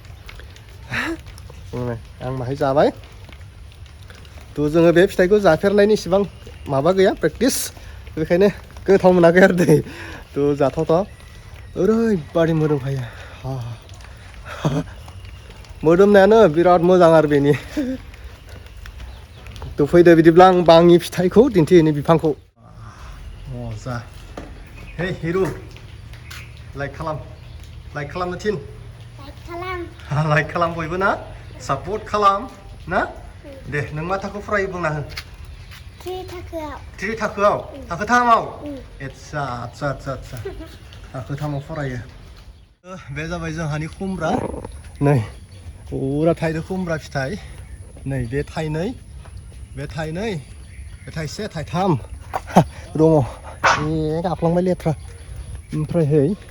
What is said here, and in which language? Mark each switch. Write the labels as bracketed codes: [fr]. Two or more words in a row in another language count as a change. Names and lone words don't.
[brx] आं माहाय जाबाय थ' जोङो बे फिथाइखौ जाफेरनायनि इसिबां माबा गैया प्रेक्टिस बेखायनो गोथाव मोनाखै आरो दै थ' जाथावथाव ओरैबादि मोदोमखायो मोदोमनायानो बिराद मोजां आरो बेनि थ' फैदो बिदिब्ला आं बाङि फिथाइखौ दिन्थिहैनि बिफांखौ जा हे हिरु लाइक खालाम like खालामनो थिन like kalam like खालाम बयबो ना support खालाम ना दे नों मा थाखो फरायो बुंना हो 3 थाखोआव 3 थाखोआव थाखो 3आव आच्छा थाखो 3आव फरायो बे जाबाय जोंहानि खुमब्रा नै पुरा थाइदो खुमब्रा फिथाइ नै बे थाइनै बे थाइसे थाइथाम दङ गाफ्लांबाय लेथ्रा ओमफ्राय है